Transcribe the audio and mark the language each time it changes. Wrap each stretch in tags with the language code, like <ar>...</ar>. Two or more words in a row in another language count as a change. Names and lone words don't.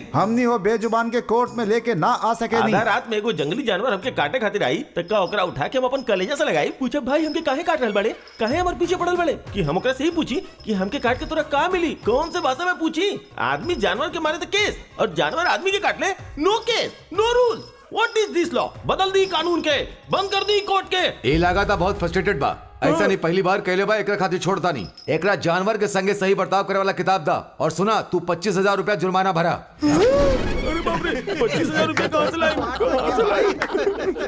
<bho>हमनी हो बेजुबान के कोर्ट में लेके ना आ सके नहीं। आधा रात में एगो जंगली जानवर हमके काटे खातिर आई त का ओकरा उठा के हम अपन कलेजा से लगाई, पूछब भाई हमके काहे काट रहल बड़े, काहे हमार पीछे पड़ल बड़े, कि हम ओकरा से ही पूछी कि हमके काट के तोरा का मिली, कौन से भाषा में पूछी। आदमी जानवर के मारे तो केस और जानवर आदमी के काट ले</bho> <en>no case no rules. What is this law?</en> <bho>बदल दी कानून के, बंद कर दी कोर्ट के। ए लगा था बहुत फ्रस्ट्रेटेड बा, ऐसा नहीं पहली बार कहले बा, एकरा खातिर छोड़ता नहीं। एकरा जानवर के संगे सही बर्ताव करे वाला किताब दा। और सुना, तू 25,000 रुपया जुर्माना भरा। अरे बाप रे, 25,000 रुपया कहाँ से लाई?</bho>